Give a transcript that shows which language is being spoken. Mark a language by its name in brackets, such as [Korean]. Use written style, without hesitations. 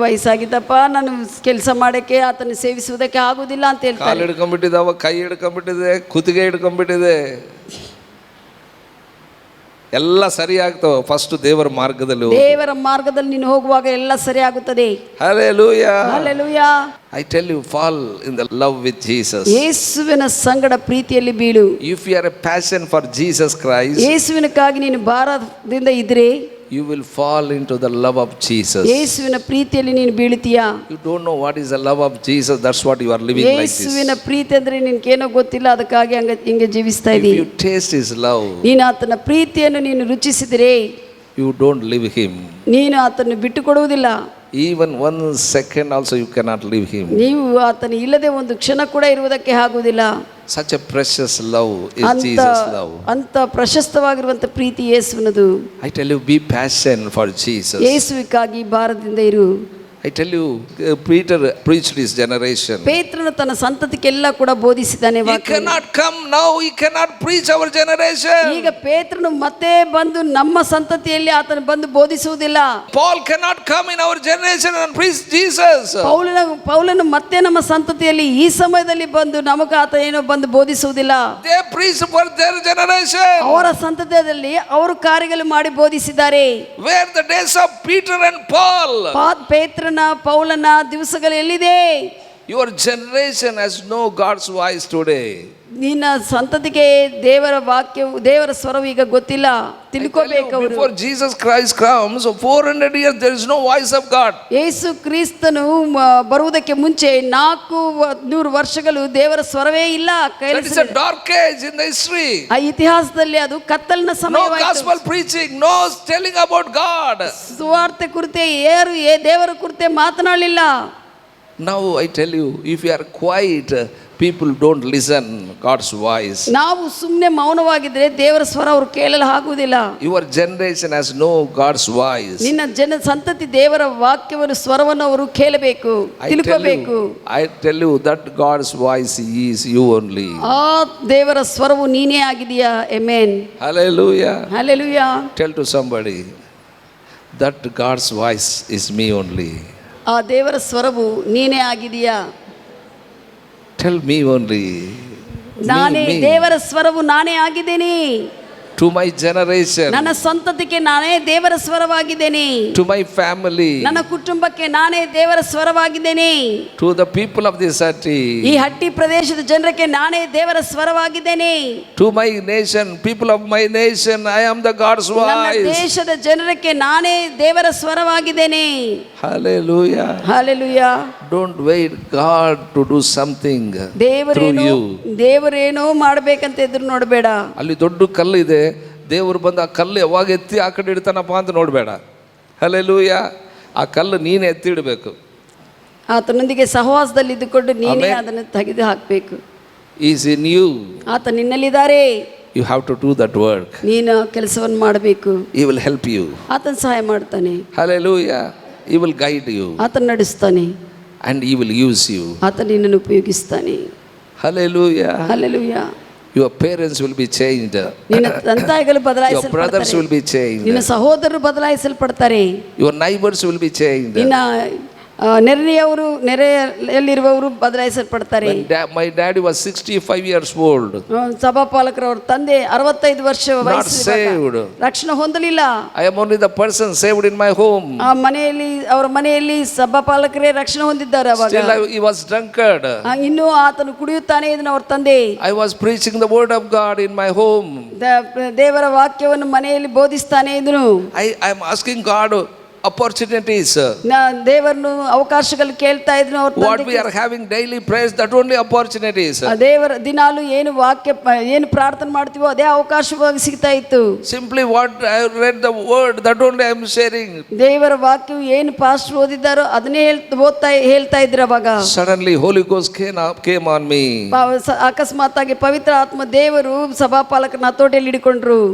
[Kannada] ವಯಸ್ಸಾಗಿದ್ದಪ್ಪ, ನಾನು ಕೆಲಸ ಮಾಡೋಕ್ಕೆ ಆತನ ಸೇವಿಸುವುದಕ್ಕೆ ಆಗುವುದಿಲ್ಲ ಅಂತ ಹೇಳ್ತಾರೆ. ಕಾಲು ಹಿಡ್ಕೊಂಡ್ಬಿಟ್ಟಿದ್ದಾವ, ಕೈ ಹಿಡ್ಕೊಂಡ್ಬಿಟ್ಟಿದೆ, ಕುತ್ತಿಗೆ ಹಿಡ್ಕೊಂಡ್ಬಿಟ್ಟಿದೆ, ಎಲ್ಲ ಸರಿ ಆಗ್ತಾವ. ಫಸ್ಟ್ ದೇವರ ಮಾರ್ಗದಲ್ಲಿ ನೀನು ಹೋಗುವಾಗ ಎಲ್ಲ ಸರಿ ಆಗುತ್ತದೆ. Hallelujah, hallelujah. [English] I tell you, fall in the love with Jesus. [Kannada] ಯೇಸುವಿನ ಸಂಗಡ ಪ್ರೀತಿಯಲ್ಲಿ ಬೀಳು. [English] If you are a passion for Jesus Christ, [Kannada] ಯೇಸುವಿನಕ್ಕಾಗಿ ನೀನು ಭಾರದಿಂದ ಇದ್ರೆ [English] you will fall into the love of Jesus. [Kannada] ಯೇಸುವಿನ ಪ್ರೀತಿಯಲ್ಲಿ ನೀನು ಬೀಳುತ್ತೀಯಾ? [English] You don't know what is the love of Jesus, that's what you are living like this. [Kannada] ಯೇಸುವಿನ ಪ್ರೀತಿ ಅಂದ್ರೆ ನಿನಗೇನೋ ಗೊತ್ತಿಲ್ಲ, ಅದಕ್ಕಾಗಿ ಹಿಂಗೆ ಜೀವಿಸ್ತಾ ಇದ್ದೀಯ. [English] If you taste his love, [Kannada] ನೀನು ಆತನ ಪ್ರೀತಿಯನ್ನು ನೀನು ರುಚಿಸಿದರೆ [English] you don't leave him. [Kannada] ನೀನು ಆತನ ಬಿಟ್ಟು ಕೊಡುವುದಿಲ್ಲ. [English] Even 1 second also you cannot leave him. [Kannada] ನೀವು ಆತನ ಇಲ್ಲದೆ ಒಂದು ಕ್ಷಣ ಕೂಡ ಇರುವುದಕ್ಕೆ ಆಗುವುದಿಲ್ಲ. [English] Such a precious love is Jesus love. [Kannada] ಅಂತ ಪ್ರಶಸ್ತವಾಗಿರುವಂತ ಪ್ರೀತಿ ಯೇಸುವಿನದು. [English] I tell you, be passion for Jesus. [Kannada] ಯೇಸುವಿಗಾಗಿ ಭಾರದಿಂದ ಇರು. [English] I tell you, Peter preached his generation. [Kannada] ಪೇತ್ರನು ತನ್ನ ಸಂತತಿಗೆಲ್ಲ ಕೂಡ ಬೋಧಿಸಿದ್ದಾನೆ. [English] He cannot come now, he cannot preach our generation. [Kannada] ಈಗ ಪೇತ್ರನು ಮತ್ತೆ ಬಂದು ನಮ್ಮ ಸಂತತಿಯಲ್ಲಿ ಆತನು ಬಂದು ಬೋಧಿಸುವುದಿಲ್ಲ. [English] Paul cannot come in our generation and preach Jesus. [Kannada] ಪೌಲನು ಮತ್ತೆ ನಮ್ಮ ಸಂತತಿಯಲ್ಲಿ ಈ ಸಮಯದಲ್ಲಿ ಬಂದು ನಮಗೆ ಆತ ಏನೋ ಬಂದು ಬೋಧಿಸುವುದಿಲ್ಲ. [English] They preach for their generation. [Kannada] ಅವರ ಸಂತತಿಯಲ್ಲಿ ಅವರು ಕಾರ್ಯಗಳು ಮಾಡಿ ಬೋಧಿಸಿದ್ದಾರೆ. [English] Where the days of Peter and Paul, [Kannada] ಪೇತ್ರನ ಪೌಲನ ದಿವಸಗಳು ಎಲ್ಲಿದೆ? [English] Your generation has no God's voice today. [Kannada] ನಿನ್ನ ಸಂತತಿಗೆ ದೇವರ ವಾಕ್ಯವು, ದೇವರ ಸ್ವರವು ಈಗ ಗೊತ್ತಿಲ್ಲ, ತಿಳ್ಕೋಬೇಕು. [English] Before Jesus Christ comes, 400 years there is no voice of God. [Kannada] ಯೇಸು ಕ್ರಿಸ್ತನು ಬರುವುದಕ್ಕೆ ಮುಂಚೆ 400 ವರ್ಷಗಳು ದೇವರ ಸ್ವರವೇ ಇಲ್ಲ. [English] That is a dark age in the history. [Kannada] ಆ ಇತಿಹಾಸದಲ್ಲಿ ಅದು ಕತ್ತಲಿನ ಸಮಯವಾಯಿತು. [English] No gospel preaching, no telling about God. [Kannada] ಸುವಾರ್ತೆ ಕುರಿತೆ ಯಾರು ದೇವರ ಕುರಿತೆ ಮಾತನಾಡಲಿಲ್ಲ. [English] Now I tell you, if you are quiet, people don't listen God's voice. [Kannada] ನಾವು ಸುಮ್ಮನೆ ಮೌನವಾಗಿದ್ರೆ ದೇವರ ಸ್ವರ ಅವರು ಕೇಳಲು ಆಗುವುದಿಲ್ಲ. [English] Your generation has no God's voice. [Kannada] ನಿನ್ನ ಸಂತತಿ ದೇವರ ವಾಕ್ಯವನ್ನು ಸ್ವರವನ್ನು ಅವರು ಕೇಳಬೇಕು, ತಿಳ್ಕೋಬೇಕು. [English] I tell you that God's voice is you only. [Kannada] ಆ ದೇವರ ಸ್ವರವು ನೀನೇ ಆಗಿದೆಯಾ? Amen. [English] Hallelujah. Hallelujah. Tell to somebody that God's voice is me only. [Kannada] ಆ ದೇವರ ಸ್ವರವು ನೀನೇ ಆಗಿದೆಯಾ? [English] Tell me only. [Kannada] ನಾನೇ ದೇವರ ಸ್ವರವು ನಾನೇ ಆಗಿದ್ದೇನೆ. [English] To my generation, [Kannada] ನನ್ನ ಸಂತತಿಗೆ ನಾನೇ ದೇವರ ಸ್ವರವಾಗಿದ್ದೇನೆ. [English] to my family, [Kannada] ನನ್ನ ಕುಟುಂಬಕ್ಕೆ ನಾನೇ ದೇವರ ಸ್ವರವಾಗಿದ್ದೇನೆ. [English] to the people of this city, [Kannada] ಈ ಹಟ್ಟಿ ಪ್ರದೇಶದ ಜನರಿಗೆ ನಾನೇ ದೇವರ ಸ್ವರವಾಗಿದ್ದೇನೆ. [English] to my nation, people of my nation, I am the God's [Kannada] ನನ್ನ [English] voice. [Kannada] ದೇಶದ ಜನರಿಗೆ ನಾನೇ ದೇವರ ಸ್ವರವಾಗಿದ್ದೇನೆ. [English] Hallelujah. Hallelujah. Don't wait God to do something through you. [Kannada] ದೇವರೇನೋ ಮಾಡಬೇಕಂತ ಎದುರು ನೋಡಬೇಡ. ಅಲ್ಲಿ ದೊಡ್ಡ ಕಲ್ಲು ಇದೆ, ದೇವರು ಬಂದು ಆ ಕಲ್ಲು ಯಾವಾಗ ಎತ್ತಿ ಆ ಕಡೆ ಇಡ್ತಾನಪ್ಪ ಅಂತ ನೋಡಬೇಡ. ಹಲ್ಲೆಲೂಯಾ. ಆ ಕಲ್ಲು ನೀನೇ ಎತ್ತಿ ಇಡಬೇಕು. ಆತನೊಂದಿಗೆ ಸಹವಾಸದಲ್ಲಿ ಇದ್ದುಕೊಂಡು ನೀನೇ ಅದನ್ನು ತೆಗೆದು ಹಾಕಬೇಕು. [English] Is in you. [Kannada] ಆತ ನಿನ್ನಲ್ಲಿದ್ದಾರೆ. [English] You have to do that work. [Kannada] ನೀನು ಕೆಲಸವನ್ನು ಮಾಡಬೇಕು. [English] He will help you. [Kannada] ಆತನ ಸಹಾಯ ಮಾಡ್ತಾನೆ. [English] Hallelujah. He will guide you. [Kannada] ಆತನ ನಡೆಸ್ತಾನೆ. [English] And he will use you. [Kannada] ಆತ ನಿನ್ನನ್ನು ಉಪಯೋಗಿಸ್ತಾನೆ. Hallelujah. Hallelujah. [English] Your parents will be changed. [Kannada] ನಿನ್ನ ತಂತಾಯಿಗಳು [English] Your brothers [Kannada] ಬದಲಾಯಿಸಲ್ಪಡ್ತಾರೆ. [English] will be changed. [Kannada] ನಿನ್ನ ಸಹೋದರರು ಬದಲಾಯಿಸಲ್ಪಡ್ತಾರೆ. [English] Your neighbors will be changed. [Kannada] ನಿನ್ನ ನೆರೆಯವರು ನೆರೆಯಲ್ಲಿರುವವರು ಬದಲಾಯಿಸಲ್ಪಡ್ತಾರೆ. [English] My daddy was 65 years old. [Kannada] ಸಭಾಪಾಲಕರು ಅವ್ರ ತಂದೆ 65 ವರ್ಷ [English] Not [Kannada] ವಯಸ್ಸು [English] saved. [Kannada] ರಕ್ಷಣೆ ಹೊಂದಲಿಲ್ಲ. [English] I am only the person saved in my home. [Kannada] ಆ ಮನೆಯಲ್ಲಿ ಅವರ ಮನೆಯಲ್ಲಿ ಸಭಾಪಾಲಕರೇ ರಕ್ಷಣೆ ಹೊಂದಿದ್ದಾರೆ. ಅವಾಗ [English] Still he was drunkard. [Kannada] ಇನ್ನೂ ಆತನು ಕುಡಿಯುತ್ತಾನೆ ಇದನ್ನ ಅವ್ರ ತಂದೆ. [English] I was preaching the word of God in my home. [Kannada] ದೇವರ ವಾಕ್ಯವನ್ನು ಮನೆಯಲ್ಲಿ ಬೋಧಿಸ್ತಾನೆ ಇದನು. [English] I am asking God opportunities. [Kannada] ದೇವರನ್ನು ಅವಕಾಶಗಳು ಕೇಳ್ತಾ ಇದ್ರು ಅವ್ರ [English] What we are having daily prayers, that only opportunities. [Kannada] ದೇವರ ದಿನಾಲು ಏನು ವಾಕ್ಯ ಏನು ಪ್ರಾರ್ಥನೆ ಮಾಡ್ತೀವೋ ಅದೇ ಅವಕಾಶವಾಗಿ ಸಿಗ್ತಾ ಇತ್ತು. [English] Simply what I read the word, that only I am sharing. [Kannada] ದೇವರ ವಾಕ್ಯವು ಏನು ಪಾಸ್ಟರ್ ಓದಿದ್ದಾರೋ ಅದನ್ನೇ ಹೇಳ್ತಾ ಇದ್ರು ಅವಾಗ. [English] Suddenly Holy Ghost came on me. [Kannada] ಅಕಸ್ಮಾತ್ ಆಗಿ ಪವಿತ್ರ ಆತ್ಮ ದೇವರು ಸಭಾಪಾಲಕರನ್ನ ಹತೋಟಿಯಲ್ಲಿ ಹಿಡಿಕೊಂಡ್ರು.